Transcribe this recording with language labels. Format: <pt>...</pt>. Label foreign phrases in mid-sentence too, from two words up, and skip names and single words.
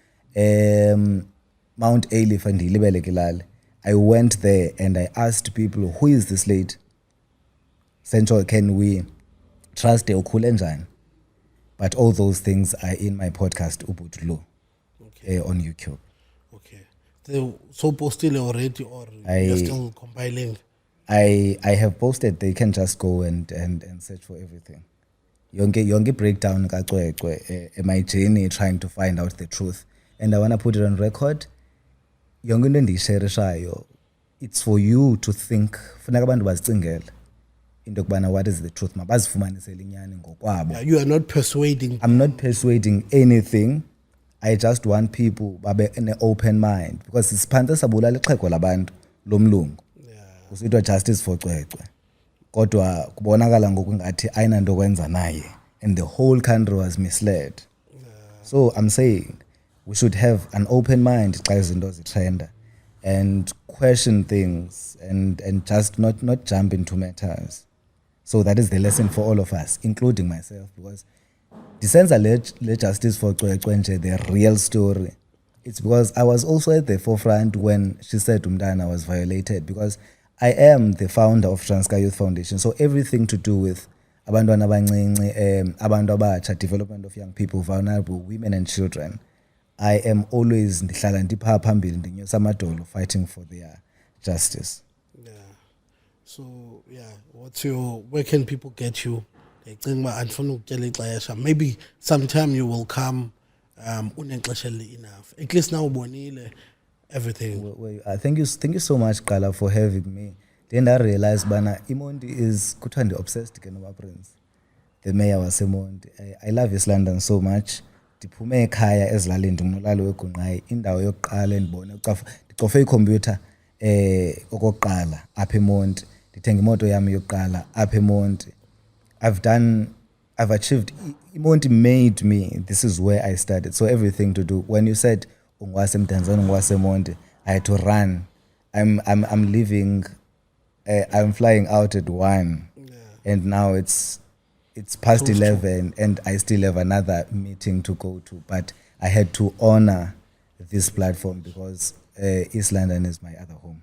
<en>Mount Aleph and Kilale. I went there and I asked people, who is this lady? Central, can we trust</en> <xh>ukhule njani?</xh> <en>But all those things are in my podcast Ubutlu on YouTube. Okay. So posted already or you're still compiling? I have posted. They can just go and search for everything. Yonke breakdown my journey trying to find out the truth. And I want to put it on record.</en> <xh>Yonke into endiyisherishayo,</xh> <en>it's for you to think.</en> <xh>Funeka abantu bazicingele into kubana</xh> <en>what is the truth.</en> <xh>Mabazifumanisele inyani ngokwabo.</xh> <en>You are not persuading. I'm not persuading anything. I just want people babe in an open mind because</en> <xh>siphantse sabulala ixhego labantu lomlungu.</xh> <en>Kusithiwa justice for Cwecwe.</en> <xh>Kodwa kubonakala ngokungathi ayinanto kwenza naye</xh> <en>and the whole country was misled. So I'm saying we should have an open mind</en> <xh>xa izinto zitrenda</xh> <en>and question things and just not jump into matters. So that is the lesson for all of us, including myself, because</en> <xh>disenza le</xh> <en>justice for Cwecwe nje the real story. It's because I was also at the forefront when she said Umntana was violated, because I am the founder of Transkei Youth Foundation. So everything to do with</en> <xh>abantwana abancinci, abantu abatsha,</xh> <en>development of young people, vulnerable women and children, I am always</en> <xh>ndihlala ndipha phambili ndinyusa amadolo</xh> <en>fighting for their justice. Yeah. So where can people get you? Maybe sometime you will come enough. At least now bonile everything. Thank you so much, Kala, for having me. Then I realized bana Imondi is kuthiwa obsessed ke noba Prince, the mayor waseMondi. I love East London so much.</en> <xh>Ndiphume ekhaya ezilalini ndimulali weGunqayi, indawo yokuqala endibone ndicofe ikhompyutha okokuqala apha eMonti, ndithenga imoto yami yokuqala apha eMonti.</xh> <en>I've achieved. Imonti made me. This is where I started. So everything to do. When you said</en> <xh>ungwase Mdantsane, ungwase Monti,</xh> <en>I had to run. I'm leaving. I'm flying out at 1, and now it's past 11, and I still have another meeting to go to. But I had to honor this platform because East London is my other home.</en>